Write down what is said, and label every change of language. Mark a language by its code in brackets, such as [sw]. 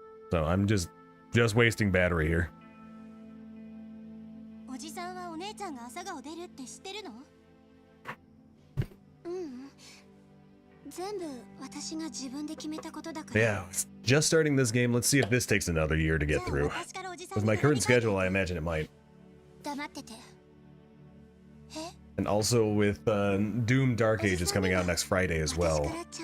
[en] So I'm just wasting battery here. [ja] おじさんはお姉ちゃんが朝顔出るって知ってるの？全部私が自分で決めたことだから。 [en] Yeah, just starting this game. Let's see if this takes another year to get through. With my current schedule, I imagine it might. [ja] 黙ってて。 [en] And also with Doom Dark Ages coming out next Friday as well.